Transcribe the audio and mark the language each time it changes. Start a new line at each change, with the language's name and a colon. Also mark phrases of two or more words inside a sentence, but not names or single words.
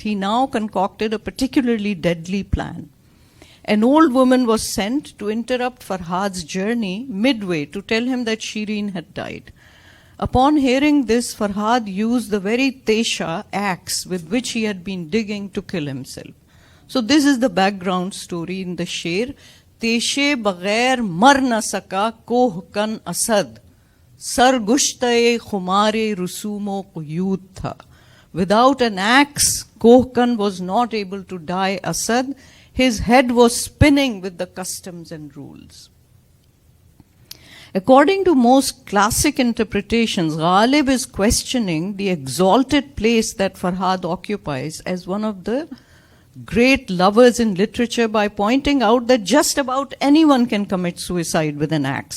English: He now concocted a particularly deadly plan. An old woman was sent to interrupt Farhad's journey midway to tell him that Shirin had died. Upon hearing this, Farhad used the very tesha, axe, with which he had been digging to kill himself. So this is the background story in the sher.
Urdu: تیشے بغیر مر نہ سکا کوہکن اسد. سرگشتۂ خمار رسوم و قیود تھا.
English: Without an axe, Kohkan was not able to die Asad. His head was spinning with the customs and rules. According to most classic interpretations, Ghalib is questioning the exalted place that Farhad occupies as one of the great lovers in literature by pointing out that just about anyone can commit suicide with an axe.